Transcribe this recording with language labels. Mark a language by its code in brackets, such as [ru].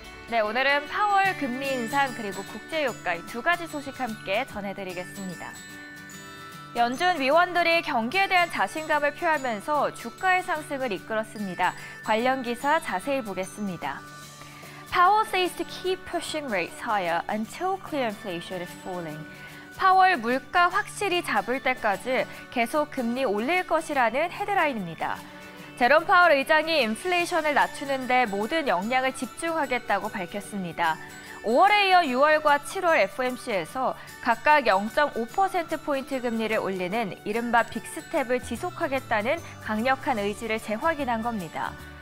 [ko] 네, 오늘은 파월 금리 인상 그리고 국제유가 이 2가지 소식 함께 전해드리겠습니다. 연준 위원들이 경기에 대한 자신감을 표하면서 주가의 상승을 이끌었습니다. 관련 기사 자세히 보겠습니다. [en] Powell says to keep pushing rates higher until clear inflation is falling. [ko] 파월 물가 확실히 잡을 때까지 계속 금리 올릴 것이라는 헤드라인입니다. 제롬 파월 의장이 인플레이션을 낮추는 데 모든 역량을 집중하겠다고 밝혔습니다. 5월에 이어 6월과 7월 FOMC에서 각각 0.5%포인트 금리를 올리는 이른바 빅스텝을 지속하겠다는 강력한 의지를 재확인한 겁니다.